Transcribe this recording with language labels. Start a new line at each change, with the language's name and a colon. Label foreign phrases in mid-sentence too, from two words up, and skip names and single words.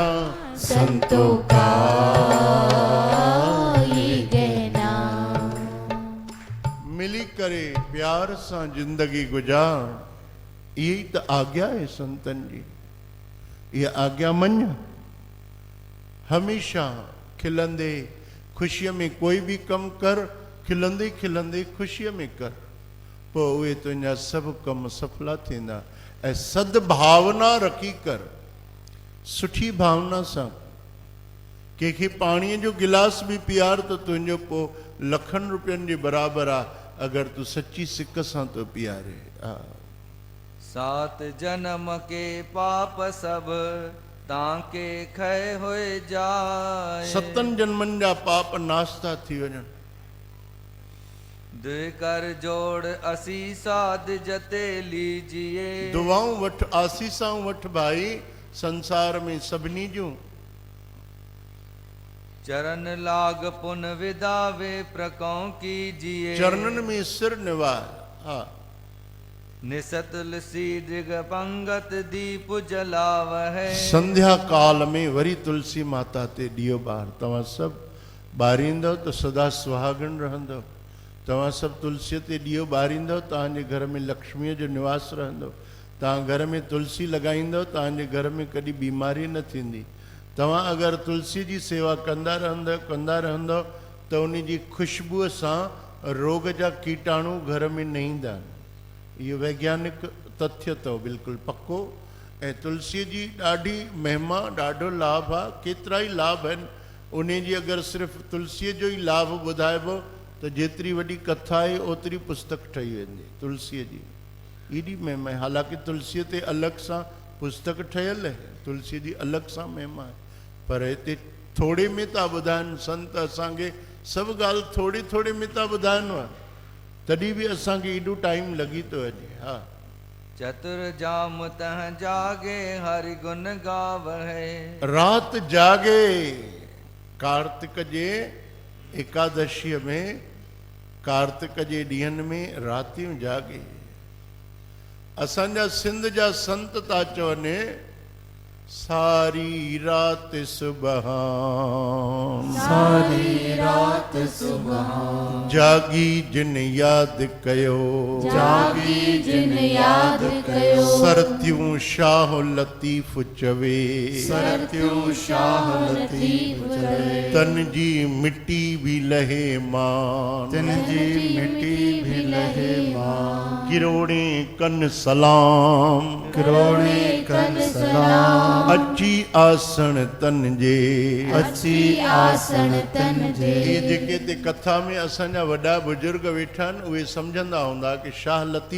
Hindi: संतों का ये गहना।
Sindhi: मिली करे प्यार सां जिंदगी गुजार,
Hindi: यही तो आज्ञा है संतन जी।
Sindhi: ये आज्ञा मञ, हमेशा खिलंदे खुशीअ में कोई भी कम कर, खिलंदे खिलंदे खुशीअ में कर, पोइ उहे तुंहिंजा सभु कम सफला थींदा। ऐं सद्भावना रखी कर, सुठी भावना सां। कंहिंखे पाणीअ जो गिलास बि पीआर त तुंहिंजो पोइ लखनि रुपयनि जे बराबरि आहे, अगरि तूं सची सिक सां तो पीआरे। हा,
Hindi: सात जन्म के पाप सब ताके खय होए जाए,
Sindhi: सतनि जन्मनि जा पाप नाश था थी वञनि।
Hindi: दुई कर जोड़ असीसाद जते लीजिए,
Sindhi: दुआऊं वठ, आसीसाऊं वठ भाई संसार में सभिनी जूं।
Hindi: चरण लाग पुन विदावे प्रकौ कीजिए,
Sindhi: चरणन में सिर निवार। हा,
Hindi: निसत तुलसी दिग पंगत दीप जलावहै,
Sindhi: संध्या काल में वरी तुलसी माता ते ॾियो ॿार। तव्हां सभु ॿारींदव त सदा सुहागण रहंदव। तव्हां सभु तुलसीअ ते ॾियो ॿारींदव, तव्हांजे घर में लक्ष्मीअ जो निवास रहंदो। तव्हां घर में तुलसी लॻाईंदव, तव्हांजे घर में कॾहिं बीमारी न थींदी। तव्हां अगरि तुलसी जी सेवा कंदा रहंदव त उन जी खुशबूअ सां रोग जा कीटाणु घर में न ईंदा आहिनि। इहो वैज्ञानिक तथ्य अथव, बिल्कुलु पक्को। ऐं तुलसीअ जी ॾाढी महिमा, ॾाढो लाभ आहे, केतिरा ई लाभ आहिनि उन जी। अगरि सिर्फ़ु तुलसीअ जो ई लाभ ॿुधाइबो त जेतिरी वॾी कथा आहे ओतिरी पुस्तक ठही वेंदी तुलसीअ जी। एॾी महिमा आहे। हालांकि तुलसीअ ते अलॻि सां पुस्तक ठहियल आहे, तुलसीअ जी अलॻि सां महिमा आहे, पर हिते थोरे में था ॿुधाइनि संत असांखे। सभु ॻाल्हि थोरी थोरे में था ॿुधाइनि, तॾहिं बि असांखे एॾो टाइम लॻी थो वञे। हा,
Hindi: चतुर जाम तह जागे हरि गुण गावहै,
Sindhi: रात जागे। कार्तिक जे एकादशीअ में, कार्तिक जे ॾींहंनि में रातियूं जागे। असांजा सिंध जा संत था चवनि सारी रात सुबहान, सारी रात सुबहान, जागी जिन याद कयो, जागी जिन याद कयो, सरत्यूं शाह लतीफ चवे, सरत्यूं शाह लतीफ चवे, तन जी मिट्टी भी लहे मान, तन जी मिट्टी भी लहे मान, किरोड़े कन सलाम, करोड़े कन सलाम, अची आसन तन जे, अची आसन तन जे। ये जेके ते कथा में असांजा वॾा बुजुर्ग वेठा आहिनि उहे सम्झंदा हूंदा कि शाह लतीफ़